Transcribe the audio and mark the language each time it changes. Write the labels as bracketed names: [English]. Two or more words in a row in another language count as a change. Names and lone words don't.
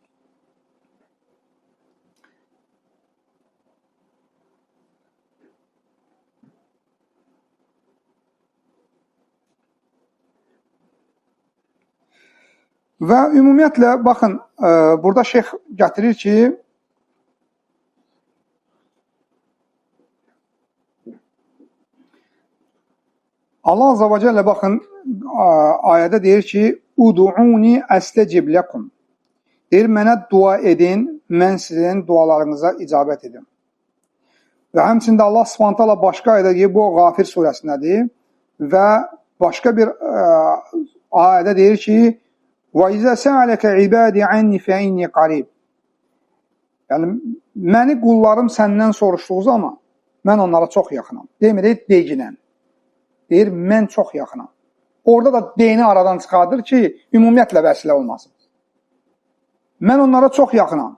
[Azerbaijani] Və ümumiyyətlə, baxın, burada şeyx gətirir ki, Allah [Arabic] عز وجل, [Azerbaijani] baxın, ayədə deyir ki, [Arabic] ادعوني أستجب لكم. [Azerbaijani] Deyir, mənə dua edin, mən sizin dualarınıza icabət edim. Və həmçində Allah Subhanahu başqa ayədə deyir, bu Qafir surəsindədir və başqa bir ayədə deyir ki, [Arabic] وَإِذَا سَأَلَكَ عِبَادِ عَنِّي فَإِنِّي قَرِيبٌ. [Azerbaijani] Yəni, məni qullarım səndən soruşduğu zaman, mən onlara çox yaxınam. Demir, deginən. Deyir, mən çox yaxınam. Orada da deyini aradan çıxardır ki, ümumiyyətlə vəsilə olmasın. Mən onlara çox yaxınam.